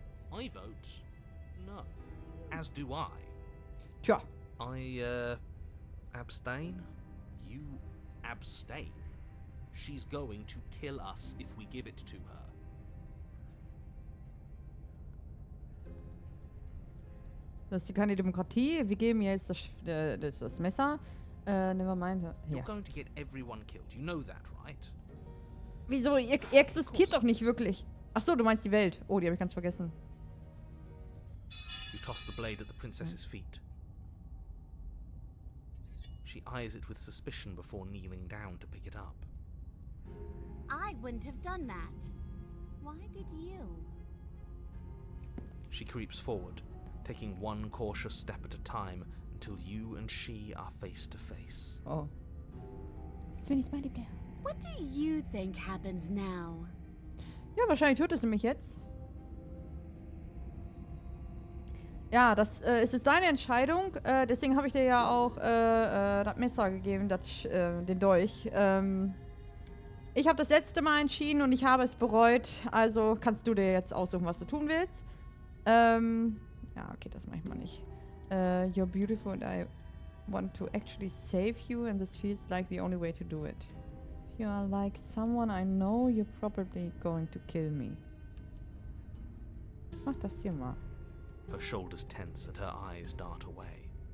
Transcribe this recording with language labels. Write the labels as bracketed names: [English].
[English] I vote no. As do I. [German] Tja. [English] I, abstain? You abstain? She's going to kill us if we give it to her. [German] Das ist keine Demokratie. Wir geben ihr jetzt das Messer. [English] Never mind. You're [German] Ja. [English] going to get everyone killed. You know that, right? [German] Wieso? Ihr existiert doch nicht wirklich. Ach so, du meinst die Welt. Oh, die habe ich ganz vergessen. [English] You toss the blade at the princess's feet. She eyes it with suspicion before kneeling down to pick it up. I wouldn't have done that. Why did you? She creeps forward, taking one cautious step at a time until you and she are face to face. Oh. [German] Jetzt bin ich Smiley Player. [English] What do you think happens now? [German] Ja, wahrscheinlich tut es nämlich jetzt. Ja, das ist jetzt deine Entscheidung. Deswegen habe ich dir ja auch das Messer gegeben, den Dolch. Ich habe das letzte Mal entschieden und ich habe es bereut. Also kannst du dir jetzt aussuchen, was du tun willst. Ja, okay, das mache ich mal nicht. [English] You're beautiful and I want to actually save you and this feels like the only way to do it. If you are like someone I know, you're probably going to kill me. [German] Mach das hier mal. [English] Her shoulders tense and her eyes dart away.